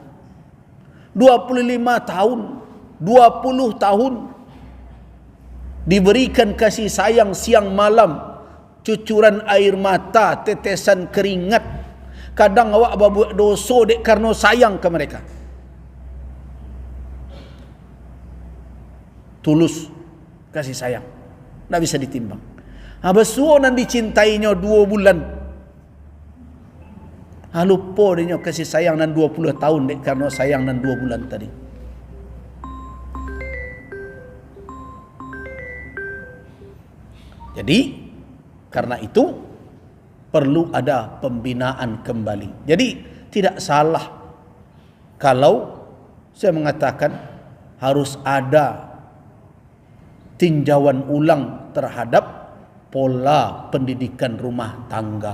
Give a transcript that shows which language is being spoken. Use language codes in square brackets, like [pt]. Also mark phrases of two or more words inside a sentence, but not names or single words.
[id] 25 tahun, 20 tahun diberikan kasih sayang siang malam, cucuran air mata, tetesan keringat. [min] Kadang awak buat dosa dek karena sayang ke mereka. [id] Tulus kasih sayang, tak bisa ditimbang. [min] Besuo nan dicintainya 2 bulan, lupa dia kasih sayang nan 20 tahun dek karena sayang nan 2 bulan tadi. [id] Jadi karena itu perlu ada pembinaan kembali. Jadi tidak salah kalau saya mengatakan harus ada tinjauan ulang terhadap pola pendidikan rumah tangga.